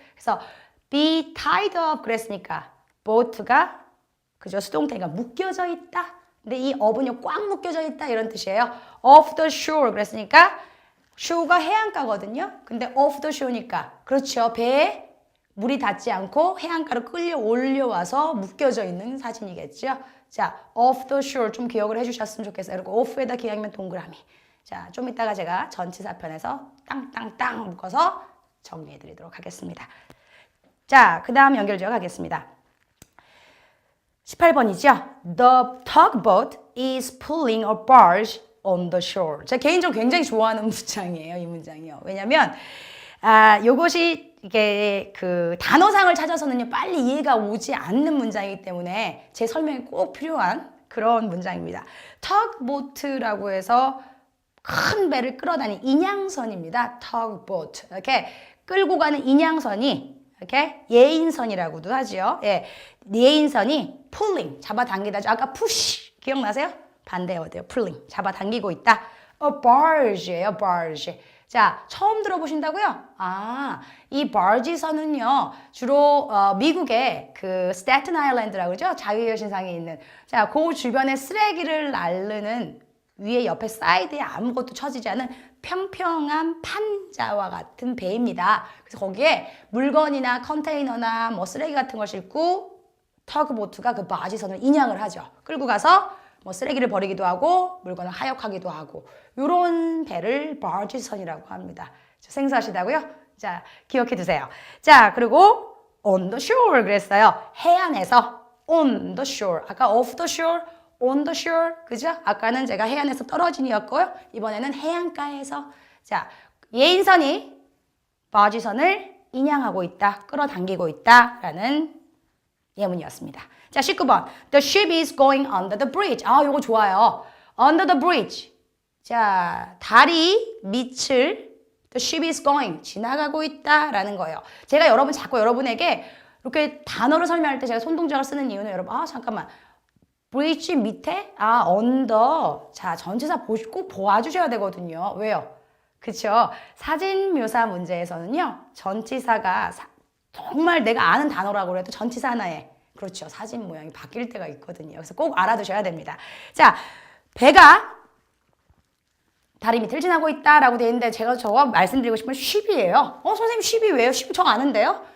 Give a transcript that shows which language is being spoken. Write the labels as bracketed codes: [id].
[ko] 그래서 [en] be tied up [ko] 그랬으니까 boat가 그죠? 수동태가 묶여져 있다. 근데 이 up은요 꽉 묶여져 있다 이런 뜻이에요. [en] off the shore [ko] 그랬으니까 shore가 해안가거든요. 근데 off the shore니까 그렇죠. 배에 물이 닿지 않고 해안가로 끌려 올려와서 묶여져 있는 사진이겠죠. 자, off the shore 좀 기억을 해주셨으면 좋겠어요. 그리고 off에다 기억하면 동그라미. 자, 좀 이따가 제가 전치사편에서 땅땅땅 묶어서 정리해드리도록 하겠습니다. 자, 그 다음 연결지어 가겠습니다. 18번이죠. [en] The tugboat is pulling a barge on the shore. [ko] 제가 개인적으로 굉장히 좋아하는 문장이에요. 이 문장이요. 왜냐면 요것이 이게 그 단어상을 찾아서는요 빨리 이해가 오지 않는 문장이기 때문에 제 설명이 꼭 필요한 그런 문장입니다. tugboat라고 해서 큰 배를 끌어다니는 인양선입니다. [en] tugboat. [ko] 이렇게 끌고 가는 인양선이 이렇게 예인선이라고도 하죠. 예, 예인선이 pulling 잡아당기다죠. 아까 push 기억나세요? 반대 어때요? pulling 잡아당기고 있다. [en] A barge예요, barge. [ko] 자, 처음 들어보신다고요? 이 barge선은요 주로 미국의 그 스태튼 아일랜드라고 그러죠? 자유여신상에 있는 자, 그 주변에 쓰레기를 나르는 위에 옆에 사이드에 아무것도 쳐지지 않은 평평한 판자와 같은 배입니다. 그래서 거기에 물건이나 컨테이너나 뭐 쓰레기 같은 걸 싣고 터그보트가 그 바지선을 인양을 하죠. 끌고 가서 뭐 쓰레기를 버리기도 하고 물건을 하역하기도 하고 이런 배를 바지선이라고 합니다. 생소하시다고요? 자, 기억해 두세요. 자, 그리고 [en] on the shore [ko] 그랬어요. 해안에서 [en] on the shore. [ko] 아까 [en] off the shore, on the shore. [ko] 그죠? 아까는 제가 해안에서 떨어진이었고요. 이번에는 해안가에서. 자, 예인선이 바지선을 인양하고 있다. 끌어당기고 있다라는 예문이었습니다. 자, 19번. [en] The ship is going under the bridge. [ko] 요거 좋아요. [en] Under the bridge. [ko] 자, 다리 밑을 [en] The ship is going. [ko] 지나가고 있다라는 거예요. 제가 자꾸 여러분에게 이렇게 단어를 설명할 때 제가 손동작을 쓰는 이유는 여러분, 잠깐만. [en] bridge [ko] 밑에, [en] under. [ko] 자, 전치사 꼭 보아주셔야 되거든요. 왜요? 그쵸? 사진 묘사 문제에서는요, 전치사가 정말 내가 아는 단어라고 해도 전치사 하나에 그렇죠. 사진 모양이 바뀔 때가 있거든요. 그래서 꼭 알아두셔야 됩니다. 자, 배가 다리 밑을 지나고 있다라고 되어 있는데 제가 저거 말씀드리고 싶은 건 ship이에요. 선생님 ship이 왜요? ship 저 아는데요?